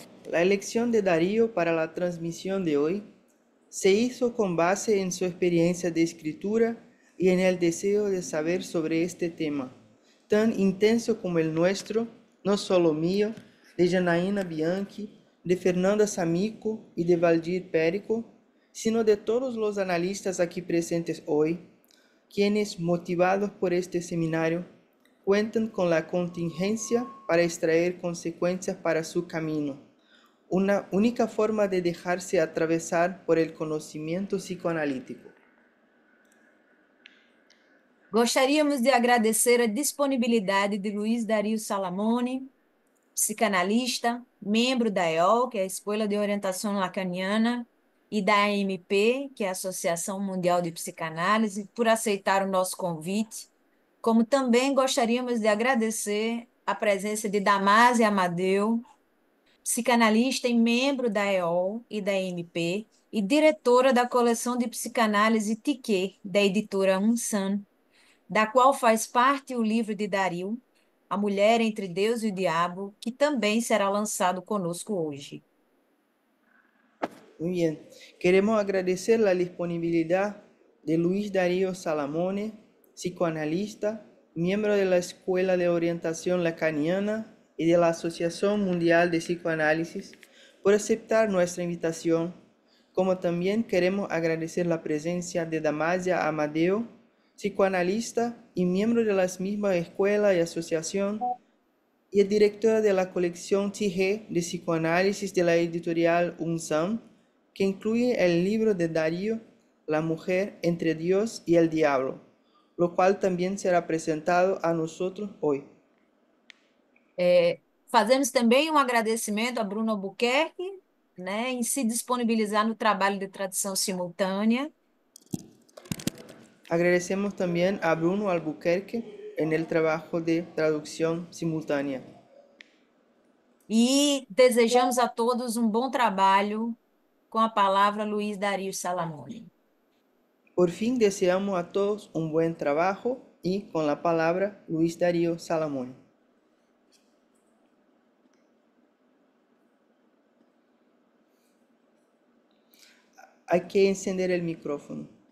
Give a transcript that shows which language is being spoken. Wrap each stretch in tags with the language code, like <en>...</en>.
<es>La elección de Darío para la transmisión de hoy se hizo con base en su experiencia de escritura y en el deseo de saber sobre este tema, tan intenso como el nuestro, no solo mío, de Janaína Bianchi, de Fernanda Samico y de Valdir Périco, sino de todos los analistas aquí presentes hoy, quienes, motivados por este seminario, cuentan con la contingencia para extraer consecuencias para su camino, una única forma de dejarse atravesar por el conocimiento psicoanalítico.</es> <pt>Gostaríamos de agradecer a disponibilidade de Luiz Dario Salamone, psicanalista, membro da EOL, que é a Escola de Orientação Lacaniana, e da AMP, que é a Associação Mundial de Psicanálise, por aceitar o nosso convite. Como também gostaríamos de agradecer a presença de Damásio Amadeu, psicanalista e membro da EOL e da AMP, e diretora da coleção de psicanálise Tiquet, da editora Unsan, da qual faz parte o livro de Dario, A Mulher entre Deus e o Diabo, que também será lançado conosco hoje.</pt> <es>Muy bien. Queremos agradecer la disponibilidad de Luis Darío Salamone, psicoanalista, miembro de la Escuela de Orientación Lacaniana y de la Asociación Mundial de Psicoanálisis, por aceptar nuestra invitación, como también queremos agradecer la presencia de Damasia Amadeo, psicoanalista y miembro de las mismas escuela y asociación, y es directora de la colección TG de psicoanálisis de la editorial UNSAM, que incluye el libro de Darío, La mujer entre Dios y el diablo, lo cual también será presentado a nosotros hoy.</es> <pt>Fazemos também um agradecimento a Bruno Albuquerque, né, em se disponibilizar no trabalho de tradução simultânea.</pt> <es>Agradecemos también a Bruno Albuquerque en el trabajo de traducción simultánea.</es> <pt>E desejamos a todos um bom trabalho com a palavra Luiz Dario Salamone.</pt> <es>Por fin deseamos a todos un buen trabajo y con la palabra Luis Darío Salamone. Hay que encender el micrófono.</es>